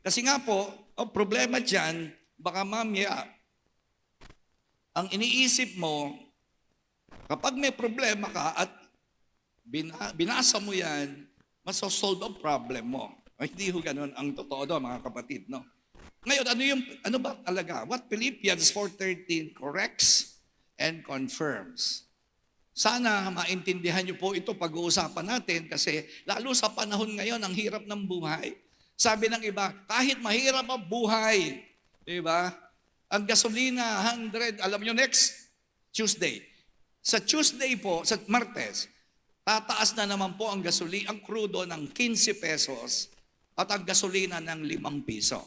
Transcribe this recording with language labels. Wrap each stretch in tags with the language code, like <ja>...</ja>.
<tl>Kasi nga po, ang problema dyan, baka mamaya, ang iniisip mo, kapag may problema ka at binasa mo yan, masosolve ang problem mo. Ay, hindi ho ganun ang totoo doon, mga kapatid, no? Ngayon, ano ba talaga?</tl> <en>What Philippians 4:13 corrects and confirms.</en> <tl>Sana maintindihan niyo po ito pag-uusapan natin kasi lalo sa panahon ngayon, ang hirap ng buhay. Sabi ng iba, kahit mahirap ang buhay, di ba? Ang gasolina, 100, alam niyo next Tuesday. Sa Tuesday po, sa Martes, tataas na naman po ang ang crudo ng 15 pesos at ang gasolina ng 5 piso.</tl>